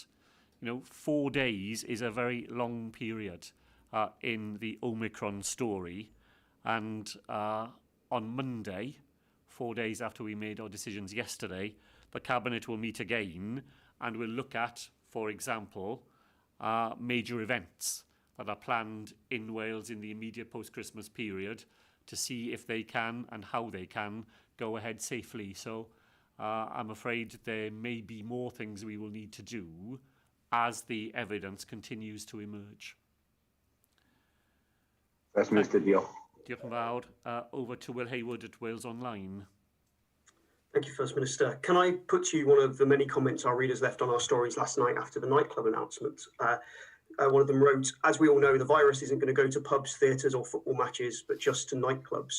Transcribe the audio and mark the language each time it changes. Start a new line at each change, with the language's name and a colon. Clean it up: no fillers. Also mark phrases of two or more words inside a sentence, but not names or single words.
English: You know, 4 days is a very long period in the Omicron story, and on Monday, 4 days after we made our decisions yesterday, the Cabinet will meet again and will look at, for example, major events that are planned in Wales in the immediate post-Christmas period to see if they can and how they can go ahead safely. So I'm afraid there may be more things we will need to do as the evidence continues to emerge. First Minister,
Welsh: diolch. Diolch yn fawr.
English: Over to Will Hayward at Wales Online. Thank you, First Minister. Can I put to you one of the many comments our readers left on our stories last night after the nightclub announcement? One of them wrote, as we all know, the virus isn't going to go to pubs, theatres or football matches, but just to nightclubs.